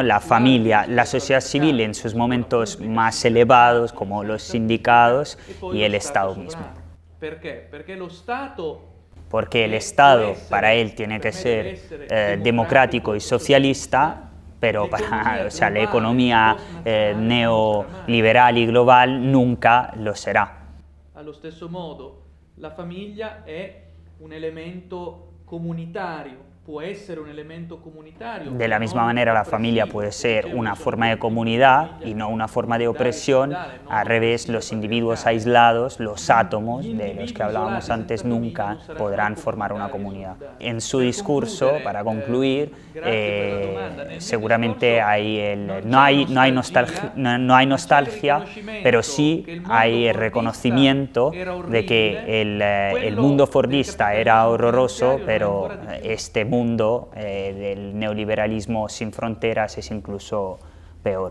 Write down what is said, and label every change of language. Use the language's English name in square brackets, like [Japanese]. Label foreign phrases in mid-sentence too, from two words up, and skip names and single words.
[Spanish] La familia, la sociedad civil en sus momentos más elevados, como los sindicatos y el Estado mismo. Porque el Estado para él tiene que ser democrático y socialista, pero para la economía neoliberal y global nunca lo será. [Italian] Allo stesso modo, la famiglia è un elemento comunitario, può essere un elemento comunitario. [Spanish] De la misma manera, la familia puede ser una forma de comunidad y no una forma de opresión. Al revés, los individuos aislados, los átomos de los que hablábamos antes, nunca podrán formar una comunidad. En su discurso, para concluir, seguramente no hay nostalgia, pero sí hay reconocimiento de que el mundo fordista era horroroso, pero este mundo del neoliberalismo sin fronteras es incluso peor.